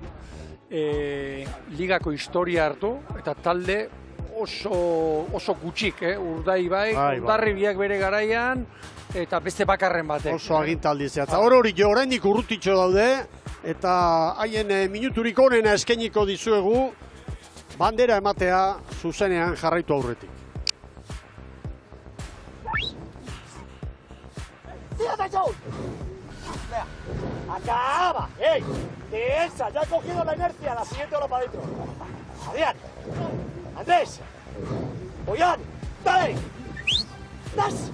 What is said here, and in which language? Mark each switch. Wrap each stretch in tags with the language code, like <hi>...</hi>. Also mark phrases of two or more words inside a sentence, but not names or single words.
<eu>Ligako historia hartu eta talde oso gutxik, Urdaibai, Hondarribiak bere garaian eta beste bakarren batek. Oso agintaldi zehatza. Hori oraindik urrutitxo daude eta haien minuturik onena eskainiko dizuegu bandera ematea zuzenean jarraitu aurretik.</eu> <es>¡Acaba! ¡Ey! ¡De esa! ¡Ya ha cogido la inercia! La siguiente ola para adentro. ¡Adrián! ¡Andrés! ¡Boyan! Dale. Das.</es>